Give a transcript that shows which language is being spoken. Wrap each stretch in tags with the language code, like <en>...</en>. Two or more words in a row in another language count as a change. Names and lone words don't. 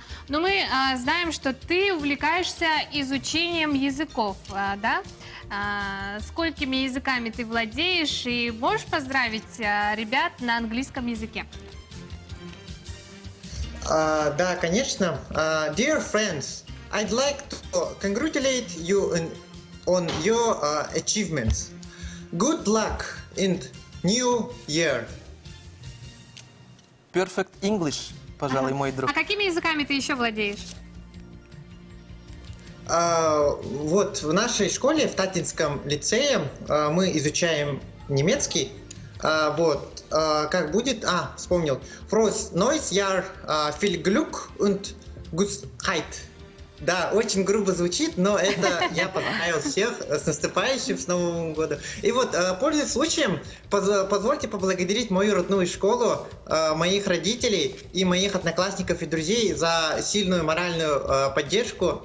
<ru>Но мы знаем, что ты увлекаешься изучением языков, да? Сколькими языками ты владеешь и можешь поздравить ребят на английском языке? Да, конечно.</ru> <en>Dear friends, I'd like to congratulate you on your achievements. Good luck in new year. Perfect English,</en> <ru>пожалуй, мой друг. А какими языками ты еще владеешь? Вот в нашей школе, в Татинском лицее, мы изучаем немецкий. Вот, как будет... вспомнил.</ru> <de>Frohes neues Jahr, viel Glück und Gesundheit.</de> <ru>Да, очень грубо звучит, но это я поздравил всех с наступающим, с Новым годом. И вот, пользуясь случаем, позвольте поблагодарить мою родную школу, моих родителей и моих одноклассников и друзей за сильную моральную поддержку.</ru>